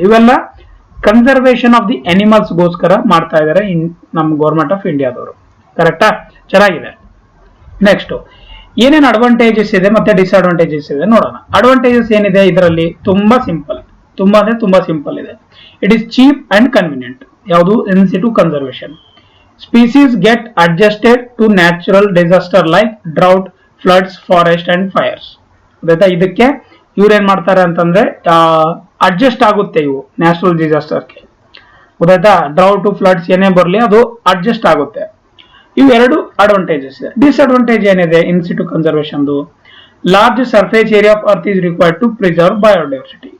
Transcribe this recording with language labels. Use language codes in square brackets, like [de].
[kn] ಇವೆಲ್ಲ [en] conservation of the animals [kn] ಗೋಸ್ಕರ ಮಾಡ್ತಾ ಇದ್ದಾರೆ ನಮ್ಮ ಗೌರ್ಮೆಂಟ್ ಆಫ್ ಇಂಡಿಯಾದವರು, ಕರೆಕ್ಟಾ. ಚೆನ್ನಾಗಿದೆ. ನೆಕ್ಸ್ಟ್ ಏನೇನು ಅಡ್ವಾಂಟೇಜಸ್ ಇದೆ ಮತ್ತೆ ಡಿಸ್ಅಡ್ವಾಂಟೇಜಸ್ ಇದೆ ನೋಡೋಣ. ಅಡ್ವಾಂಟೇಜಸ್ ಏನಿದೆ ಇದರಲ್ಲಿ, ತುಂಬಾ ಸಿಂಪಲ್, ತುಂಬಾ ಅಂದ್ರೆ ತುಂಬಾ ಸಿಂಪಲ್ ಇದೆ. [en] It is cheap and convenient. [kn] ಯಾವುದು? [en] In situ conservation. Species get adjusted to natural disaster like drought, floods, forest and fires. [kn] ಗೊತ್ತಾಯ್ತಾ. ಇದಕ್ಕೆ ಇವ್ರು ಏನ್ ಮಾಡ್ತಾರೆ ಅಂತಂದ್ರೆ ಅಡ್ಜಸ್ಟ್ ಆಗುತ್ತೆ ಇವು ನ್ಯಾಚುರಲ್ ಡಿಸಾಸ್ಟರ್ಗೆ, ಗೊತ್ತಾಯ್ತಾ. ಡ್ರೌಟ್, ಫ್ಲಡ್ಸ್ ಏನೇ ಬರಲಿ ಅದು ಅಡ್ಜಸ್ಟ್ ಆಗುತ್ತೆ. ಇವು ಎರಡು ಅಡ್ವಾಂಟೇಜಸ್ ಇದೆ. ಡಿಸ್ಅಡ್ವಾಂಟೇಜ್ ಏನಿದೆ [en] In situ conservation? Large surface area of earth is required to preserve biodiversity.